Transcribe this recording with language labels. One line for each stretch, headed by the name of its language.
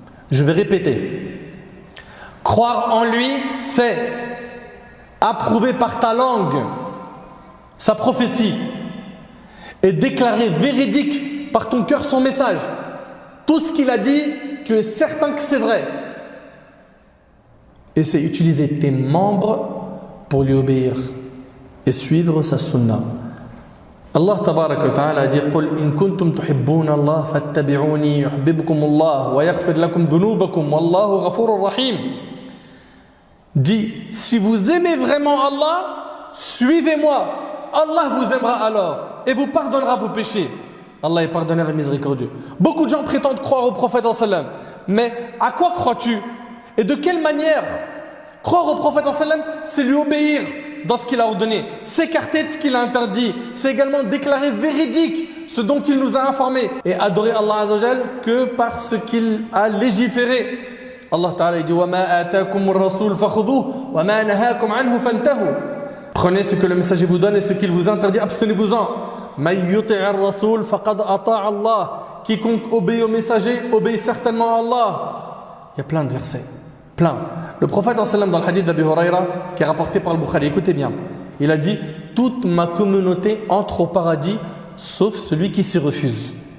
French: Je vais répéter. Croire en lui, c'est approuver par ta langue sa prophétie et déclarer véridique par ton cœur son message. Tout ce qu'il a dit, tu es certain que c'est vrai. Et c'est utiliser tes membres pour lui obéir et suivre sa sunna.
Arabic: Allah tabarak wa ta'ala dit قل إن كنتم تحبون الله فاتبعوني يحببكم الله ويغفر لكم ذنوبكم والله غفور رحيم.
French: Dit, si vous aimez vraiment Allah, suivez-moi. Allah vous aimera alors et vous pardonnera vos péchés. Allah est pardonneur et miséricordieux. Beaucoup de gens prétendent croire au prophète sallam. Mais à quoi crois-tu? Et de quelle manière? Croire au prophète sallam, c'est lui obéir dans ce qu'il a ordonné, s'écarter de ce qu'il a interdit, c'est également déclarer véridique ce dont il nous a informés et adorer Allah Azza wa Jal que par ce qu'il a légiféré.
Arabic: Allah Ta'ala dit وَمَا آتَاكُمُ الرَّسُولُ فَخُذُوهُ وَمَا نَهَاكُمْ عَنْهُ فَانْتَهُوا.
French: Prenez ce que le messager vous donne et ce qu'il vous interdit, abstenez-vous-en.
Arabic: مَن يُطِعِ الرَّسُولُ فَقَدْ أَطَاعَ اللَّهَ.
French: Quiconque obéit au messager obéit certainement à Allah. Il y a plein de versets. Plein. Le prophète dans le hadith d'Abi Huraira qui est rapporté par le Bukhari, écoutez bien, il a dit toute ma communauté entre au paradis sauf celui qui s'y refuse.